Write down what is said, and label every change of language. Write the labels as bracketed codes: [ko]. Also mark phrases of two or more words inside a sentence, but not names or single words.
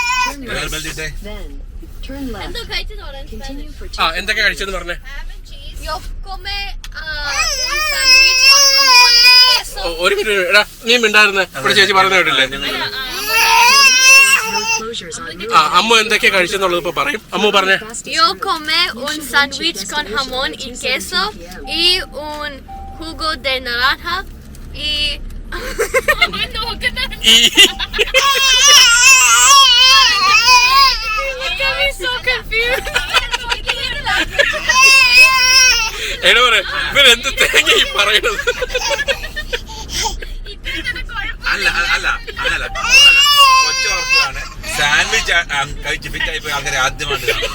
[ml] എന്തൊക്കെ കഴിച്ചെന്ന് പറഞ്ഞേ? ഒരു മിനിറ്റ് എടാ, നീ മിണ്ടായിരുന്നേ. ഇവിടെ ചേച്ചി പറഞ്ഞു കേട്ടില്ലേ? അമ്മ എന്തൊക്കെയാ കഴിച്ചെന്നുള്ളത് ഇപ്പൊ പറയും. അമ്മ പറഞ്ഞേ. [es] Yo come un sándwich con jamón y queso y un jugo de naranja y [ml] എടാ പറ, ഇവരെന്ത് തേങ്ങ ഈ പറയണത്? അല്ല കൊച്ചോർക്കാണ് സാൻഡ്വിച്ച് കഴിച്ച് ഫിറ്റായി പോയി ആൾക്കാരെ ആദ്യമായിട്ട്.